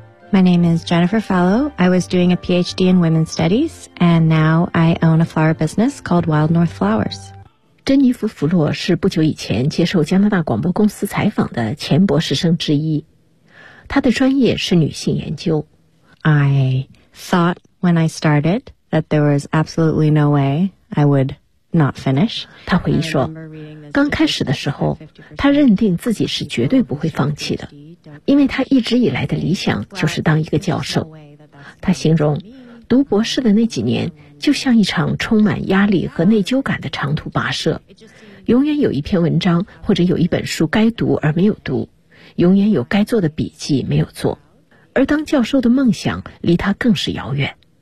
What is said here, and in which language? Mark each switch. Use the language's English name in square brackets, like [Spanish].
[English] My name is Jennifer Fallow. I was doing a PhD in women's studies, and now I own a flower business called Wild North Flowers. [Chinese] 珍妮弗·弗洛是不久以前接受加拿大广播公司采访的前博士生之一，她的专业是女性研究。 [English] I thought when I started that there was absolutely no way I would not finish. [Chinese] 她回忆说，刚开始的时候，她认定自己是绝对不会放弃的。因为他一直以来的理想就是当一个教授，他形容读博士的那几年就像一场充满压力和内疚感的长途跋涉，永远有一篇文章或者有一本书该读而没有读，永远有该做的笔记没有做，而当教授的梦想离他更是遥远。